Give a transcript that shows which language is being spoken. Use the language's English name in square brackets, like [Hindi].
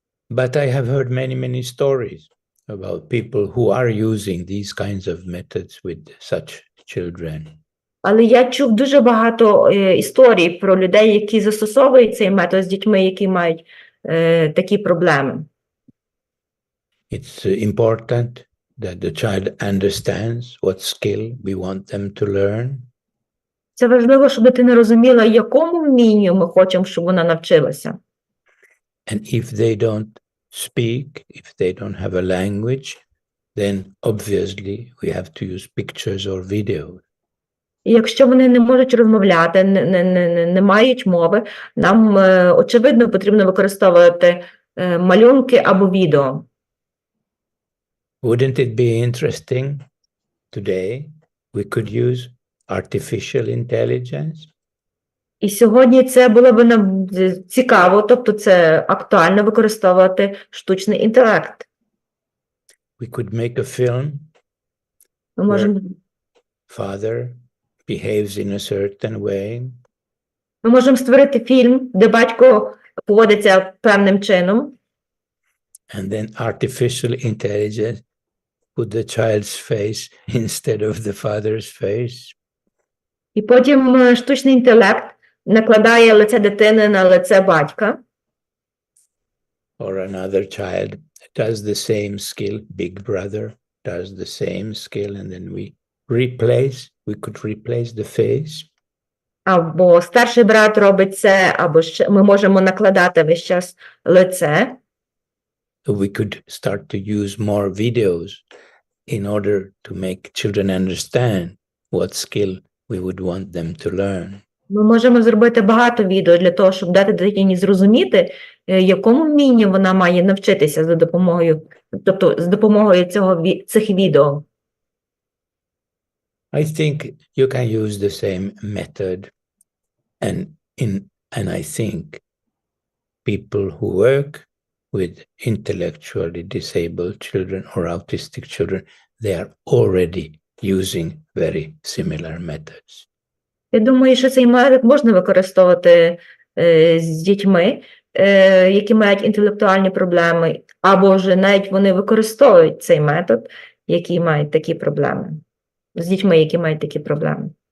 [English] But I have heard many stories about people who are using these kinds of methods with such children. [Ukrainian] Але я чув дуже багато історій про людей, які застосовують цей метод з дітьми, які мають такі проблеми. [English] It's important that the child understands what skill we want them to learn. [Ukrainian] Це важливо, щоб дитина розуміла, якому вмінню ми хочемо, щоб вона навчилася. [English] And if they don't speak, if they don't have a language, then obviously we have to use pictures or videos. [Ukrainian] І якщо вони не можуть розмовляти, не мають мови, нам, очевидно, потрібно використовувати малюнки або відео. [English] Wouldn't it be interesting today we could use artificial intelligence? [Ukrainian] І сьогодні це було б нам цікаво, тобто це актуально використовувати штучний інтелект. [English] We could make a film [Ukrainian] Ми можемо... [English] where father behaves in a certain way. [Ukrainian] Ми можемо створити фільм, де батько поводиться певним чином. [English] And then artificial intelligence put the child's face instead of the father's face. [Ukrainian] І потім штучний інтелект накладає лице дитини на лице батька. [English] Or another child does the same skill, big brother does the same skill, and then we could replace the face. [Ukrainian] Або старший брат робить це, або ми можемо накладати весь час лице. [English] We could start to use more videos in order to make children understand what skill we would want them to learn. [Ukrainian] Ми можемо зробити багато відео для того, щоб дати дитині зрозуміти, якому вмінню вона має навчитися за допомогою, тобто з допомогою цих відео. [English] I think you can use the same method, and I think people who work with intellectually disabled children or autistic children, they are already using very similar methods. [Ukrainian] Я думаю, що цей метод можна використовувати з дітьми, які мають інтелектуальні проблеми, або ж навіть вони використовують цей метод, які мають такі проблеми. З дітьми, які мають такі проблеми.